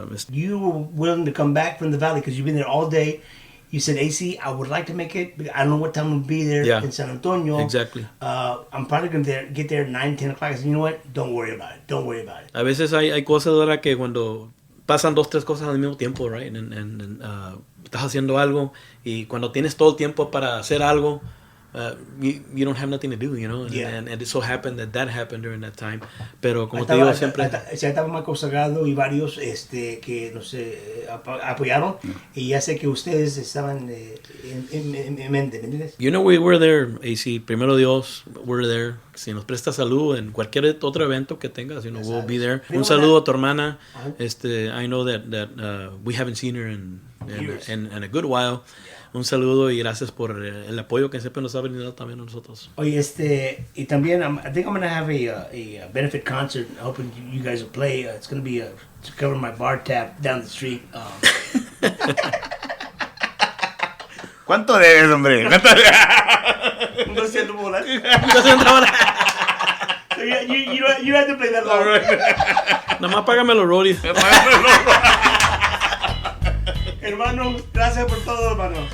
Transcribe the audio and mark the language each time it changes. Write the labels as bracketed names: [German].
[English] you were willing to come back from the valley because you've been there all day. You said, AC, I would like to make it, but I don't know what time we'll be there in San Antonio. Exactly. I'm probably going to get there at 9, 10 o'clock. I said, you know what? Don't worry about it. Don't worry about it. [Spanish] A veces hay cosas, ¿verdad? Que cuando pasan 2, 3 cosas al mismo tiempo, right? And estás haciendo algo y cuando tienes todo el tiempo para hacer algo, [English] you don't have nothing to do, and it so happened that happened during that time. [Spanish] Pero como te digo siempre, estaba Marco Salgado y varios que nos apoyaron y ya sé que ustedes estaban en mente, ¿me entiendes? [English] We were there, AC. [Spanish] Primero Dios, [English] we're there. [Spanish] Si nos presta salud en cualquier otro evento que tengas, [English] we'll be there. [Spanish] Un saludo a tu hermana. [English] I know that we haven't seen her in a good while. [Spanish] Un saludo y gracias por el apoyo que siempre nos ha venido también a nosotros. Oye, y también [English] I think I'm going to have a benefit concert. Hoping you guys will play. It's going to be to cover my bar tab down the street. [Spanish] ¿Cuánto debes, hombre? 200 bolas. 200 bolas. [English] So you have to play that long. [Spanish] Nada más págame los roadies. Hermano, gracias por todo, hermano.